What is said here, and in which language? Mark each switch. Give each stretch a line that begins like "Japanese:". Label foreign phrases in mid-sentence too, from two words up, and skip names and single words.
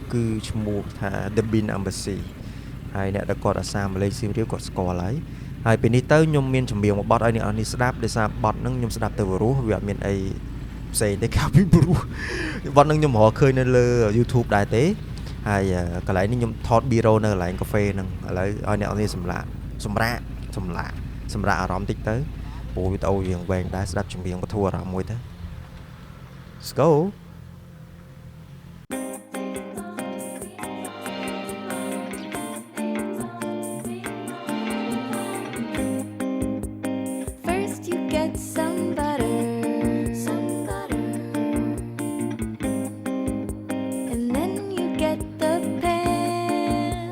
Khmer: គឺឈ្មោះថា The Bean Embassy ហើយអ្នកដែលគាត់អាសាមកលេងសៀមរាបគាត់ស្គាល់ហើយពេលនេះទៅខ្ញុំមានចម្រៀងមួយបទឲ្យអ្នកនេះស្ដាប់ដោយសារបទហ្នឹងខ្ញុំស្ដាប់ទៅព្រោះវាអត់មានអីផ្សេងទេក្រៅពីព្រោះបទហ្នឹងខ្ញុំរកឃើញនៅលើ YouTube ដែរទេហើយកន្លែងនេះខ្ញុំថត B-roll នៅកន្លែងកាហ្វេហ្នឹងឥឡូវឲ្យអ្នកនេះសម្រាកអារម្មណ៍តិចទៅព្រោះវីដេអូយើងវែងដែរស្ដាប់ចម្រៀងបធូរអារម្មណ៍មួយទៅ
English: Let's go. First you get some butter, and then you get the pan.